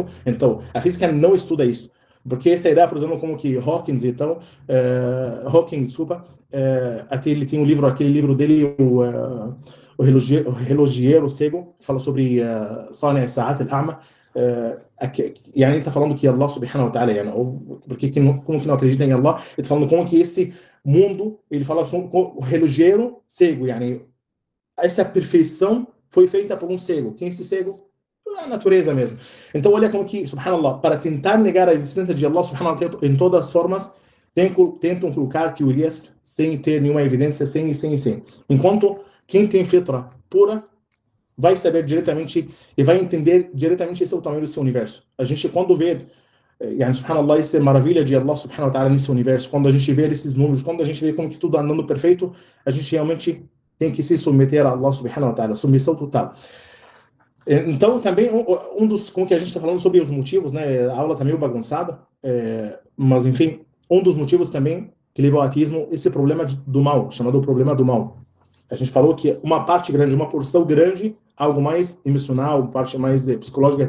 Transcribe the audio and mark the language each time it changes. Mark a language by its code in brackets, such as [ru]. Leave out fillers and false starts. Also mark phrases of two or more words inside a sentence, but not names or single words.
[pt] Então, a física não estuda isso. Porque essa ideia, por exemplo, como que Hawking, então, até ele tem aquele livro dele, o Relogeiro Cego, que fala sobre [ar] صانع الساعات الأعمى, [pt] e aí ele está falando que [ar] الله سبحانه وتعالى, [pt] porque como que não acredita em Allah, ele está falando como que esse mundo, ele fala sobre o relogeiro cego, essa perfeição foi feita por um cego. Quem é esse cego? A natureza mesmo. Então, olha como que, subhanallah, para tentar negar a existência de [ar] الله سبحانه وتعالى [pt] em todas as formas, tentam colocar teorias sem ter nenhuma evidência, sem. Enquanto quem tem fitra pura vai saber diretamente e vai entender diretamente esse é o tamanho do seu universo. A gente, quando vê, subhanallah, essa maravilha de [ar] الله سبحانه وتعالى [pt] nesse universo, quando a gente vê esses números, quando a gente vê como que tudo andando perfeito, a gente realmente tem que se submeter a [ar] الله سبحانه وتعالى, [pt] submissão total. Então, também, como que a gente está falando sobre os motivos, né? A aula está meio bagunçada, mas, enfim, um dos motivos também que leva ao ateísmo, esse problema do mal, chamado problema do mal. A gente falou que uma parte grande, uma porção grande, algo mais emocional, parte mais psicológica e tal.